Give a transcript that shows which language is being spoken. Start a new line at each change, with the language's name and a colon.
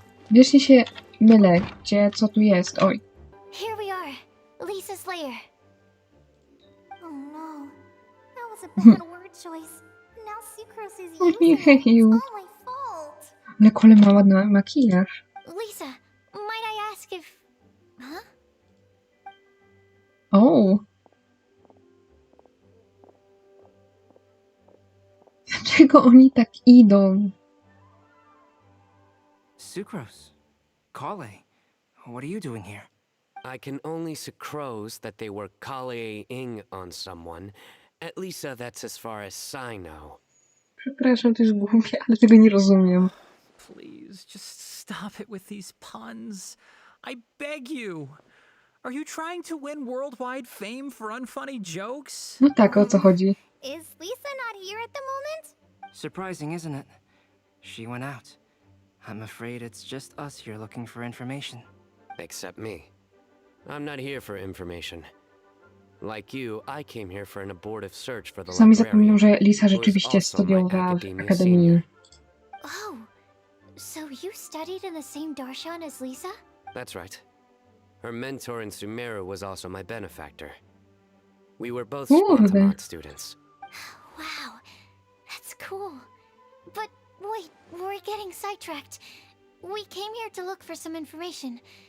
Polish: Wiecznie się mylę, co tu jest. Oj.
English: Here we are, Lisa's lair. Oh no, that was a bad word choice. Now Sucrose is using it. It's Ojeju. all my fault.
Polish: Ale Kole ma ładny makijaż.
English: Lisa, might I ask if... Huh? O.
Polish: Dlaczego oni tak idą?
English: Sucrose. Kale. What are you doing here? I can only suppose that they were Kale-ing on someone. At least that's as far as I know.
Polish: Przepraszam, to jest głupie, ale tego nie rozumiem.
English: Please, just stop it with these puns. I beg you. Are you trying to win worldwide fame for unfunny jokes?
Polish: No tak, o co chodzi?
English: Is Lisa not here at the moment? Surprising, isn't it? She went out. I'm afraid it's just us here looking for information. Except me. I'm not here for information. Like you, I came here for an abortive search for the
Polish: Sami zapominam,
English: librarian.
Polish: że Lisa rzeczywiście studiowała w akademii.
English: Oh, so you studied in the same darshan as Lisa? That's right. Her mentor in Sumeru was also my benefactor. We were both Spontamod students. Wow, that's cool. But wait, we're getting sidetracked. We came here to look for some information.